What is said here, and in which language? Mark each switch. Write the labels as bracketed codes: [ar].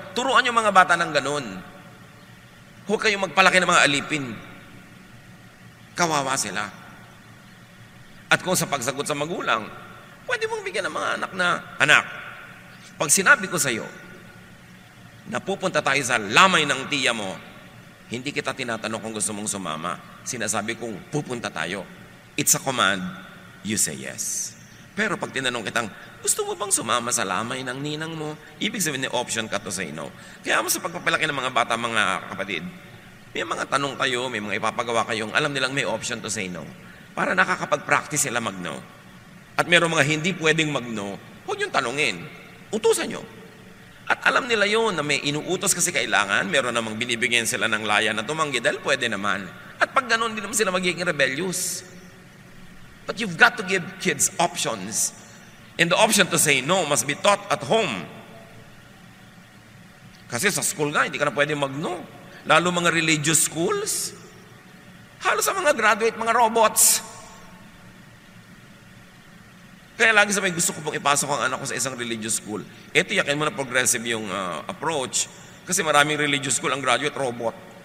[tl] Turuan yung mga bata ng ganun. Huwag kayong magpalaki ng mga alipin. Kawawa sila. At kung sa pagsagot sa magulang, pwede mong bigyan ng mga anak na, anak, pag sinabi ko sa iyo, na pupunta tayo sa lamay ng tiya mo, hindi kita tinatanong kung gusto mong sumama. Sinasabi kong pupunta tayo. [en] It's a command, you say yes. [tl] Pero pag tinanong kitang, gusto mo bang sumama sa lamay ng ninang mo? Ibig sabihin, option ka [en] to say no. [tl] Kaya mo sa pagpapalaki ng mga bata, mga kapatid, may mga tanong kayo, may mga ipapagawa kayong alam nilang may [en] option to say no. [tl] Para nakakapag-practice sila mag-no. At meron mga hindi pwedeng mag-no, huwag yung tanungin. Utusan nyo. At alam nila yun na may inuutos kasi kailangan, meron namang binibigyan sila ng laya na tumanggi dahil pwede naman. At pag ganun, hindi naman sila magiging rebellious. [en] But you've got to give kids options. And the option to say no must be taught at home. [tl] Kasi sa school nga, hindi ka na pwede mag-no. Lalo mga religious schools. Halos sa mga graduate, mga robots. Kaya lagi sabi, gusto ko pong ipasok ang anak ko sa isang religious school. Yakin mo na progressive yung approach. Kasi maraming religious school, ang graduate, robot.